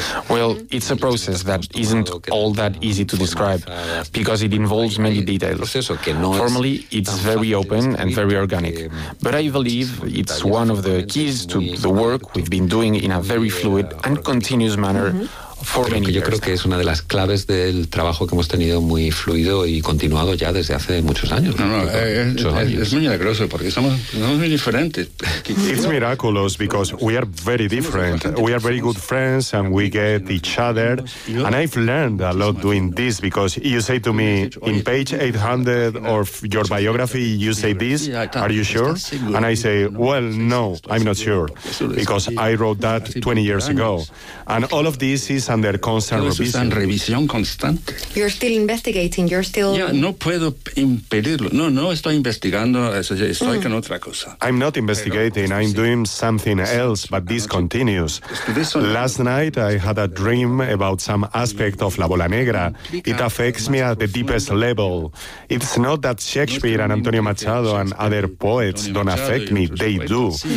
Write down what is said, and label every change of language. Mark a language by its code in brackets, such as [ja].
[en] Well, it's a process that isn't all that easy to describe, because it involves many details. Formally, it's very open and very organic, but I believe it's one of the keys to the work we've been doing in a very fluid and continuous manner for many years. [es] Yo creo que es una de las claves del trabajo que hemos tenido muy fluido y continuado ya desde hace muchos años. Es muy milagroso porque somos muy diferentes. [en] It's miraculous because we are very different. We are very good friends and we get each other. And I've learned a lot doing this because you say to me, in page 800 of your biography, you say this, are you sure? And I say, well, no, I'm not sure. Because I wrote that 20 years ago. And all of this is under constant revision. You're still investigating, you're still... [es] Yeah, no puedo impedirlo. No, no estoy investigando, estoy con otra cosa. [en] I'm not investigating, I'm doing something else, but this continues. Last night I had a dream about some aspect of La Bola Negra. It affects me at the deepest level. It's not that Shakespeare and Antonio Machado and other poets don't affect me, they do.